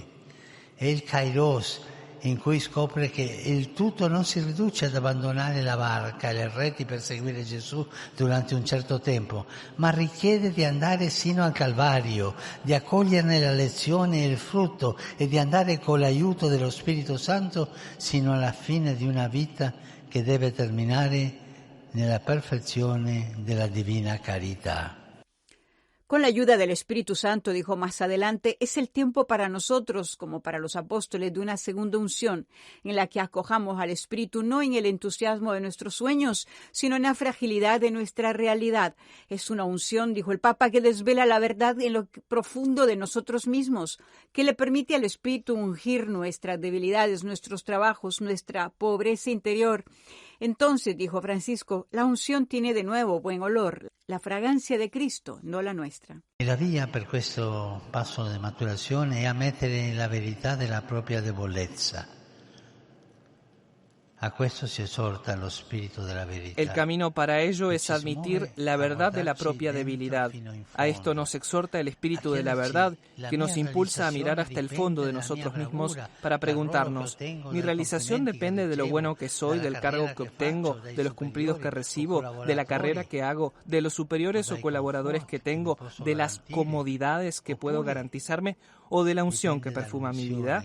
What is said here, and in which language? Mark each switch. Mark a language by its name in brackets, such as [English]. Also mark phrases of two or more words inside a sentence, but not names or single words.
[Italian] È il Kairos in cui scopre che il tutto non si riduce ad abbandonare la barca e le reti per seguire Gesù durante un certo tempo, ma richiede di andare sino al Calvario, di accoglierne la lezione e il frutto e di andare con l'aiuto dello Spirito Santo sino alla fine di una vita che deve terminare nella perfezione della divina carità. [Spanish] Con la ayuda del Espíritu Santo, dijo más adelante, es el tiempo para nosotros, como para los apóstoles, de una segunda unción, en la que acojamos al Espíritu no en el entusiasmo de nuestros sueños, sino en la fragilidad de nuestra realidad. Es una unción, dijo el Papa, que desvela la verdad en lo profundo de nosotros mismos, que le permite al Espíritu ungir nuestras debilidades, nuestros trabajos, nuestra pobreza interior. Entonces, dijo Francisco, la unción tiene de nuevo buen olor, la fragancia de Cristo, no la nuestra. [Italian] La via per questo passo di maturazione è ammettere la verità della propria debolezza. A questo si esorta lo spirito della verità. [Spanish] El camino para ello es admitir la verdad de la propia debilidad. A esto nos exhorta el espíritu de la verdad, que nos impulsa a mirar hasta el fondo de nosotros mismos para preguntarnos, ¿mi realización depende de lo bueno que soy, del cargo que obtengo, de los cumplidos que recibo, de la carrera que hago, de los superiores o colaboradores que tengo, de las comodidades que puedo garantizarme o de la unción que perfuma mi vida?